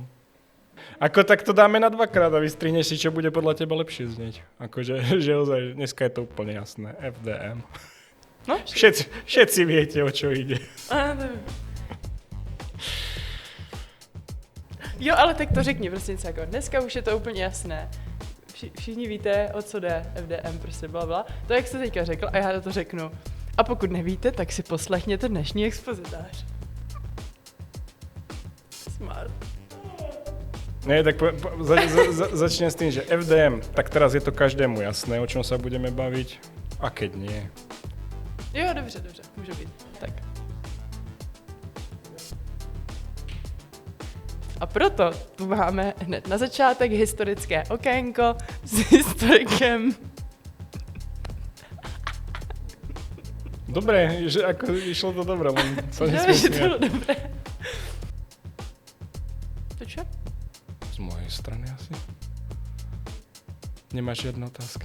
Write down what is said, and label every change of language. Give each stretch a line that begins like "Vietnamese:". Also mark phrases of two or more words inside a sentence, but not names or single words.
Slovak: Ako tak to dáme na dvakrát a vystrihneš si, čo bude podľa teba lepšie znieť. Akože, že ozaj, dneska je to úplne jasné. FDM. No, všetci viete, o čo ide.
Czech: Jo, ale tak to řekni, prostě něco jako, dneska už je to úplně jasné. Všichni víte, o co jde, FDM, prostě blabla. To, jak jste teďka řekl, a já to řeknu. A pokud nevíte, tak si poslechněte dnešní expozitář. Smart.
Slovak: Nie, tak začnem s tým, že FDM, tak teraz je to každému jasné, o čom sa budeme baviť, a keď nie.
Czech: Jo, dobře, může být. Tak. A proto tu máme hned na začátek historické okénko s historikem.
Slovak: Dobre, že ako išlo to dobre, len sa nesmie Že to smiať.
Czech: bylo dobré. To čo?
Slovak: Z mojej strany asi. Nemáš žiadne otázky?